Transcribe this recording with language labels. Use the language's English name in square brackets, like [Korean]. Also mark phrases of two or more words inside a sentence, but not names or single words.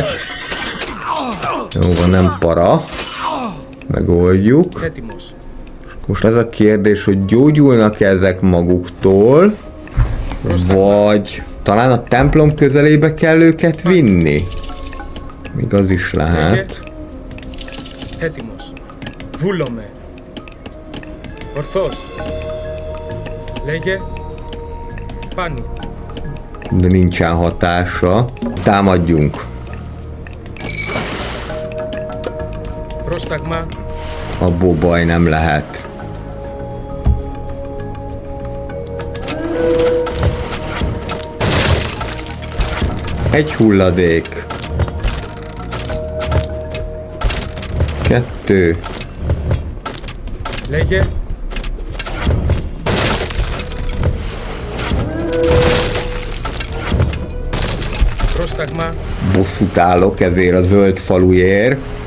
[Hungarian] Jó van, nem para. Megoldjuk. [Greek] Έτοιμος. [Hungarian] Most az a kérdés, hogy gyógyulnak ezek maguktól, vagy talán a templom közelébe kell őket vinni? Még az is lehet. [Greek] Έτοιμος. Βούλομαι. Ορθός. Λέγε. Πάνω. [Hungarian] De nincsen hatása. Támadjunk. [Greek] Πρόσταγμα. [Hungarian] Abból baj nem lehet. Egy hulladék. 2. [Greek] Λέγε. Πρόσταγμα. [Hungarian] Bosszút állok ezért a zöld falujért.